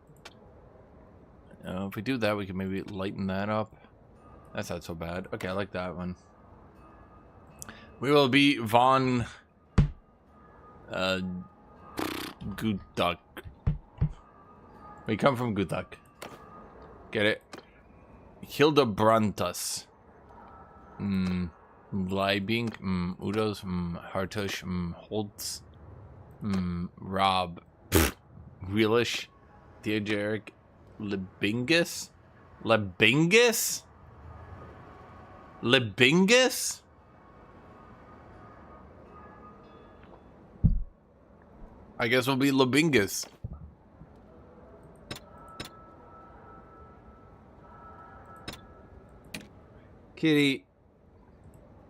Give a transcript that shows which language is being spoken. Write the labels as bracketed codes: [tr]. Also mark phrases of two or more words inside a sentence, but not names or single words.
[en] If we do that, we can maybe lighten that up. That's not so bad. Okay, I like that one. We will be Von Guthuk. We come from Guthuk. Get it? Hildebrantus. Leibing. Udos. Hartush. Holtz. Rob. Realish. Theoderic. Lebingus? Lebingus? Lebingus? I guess we'll be Lebingus. Kitty.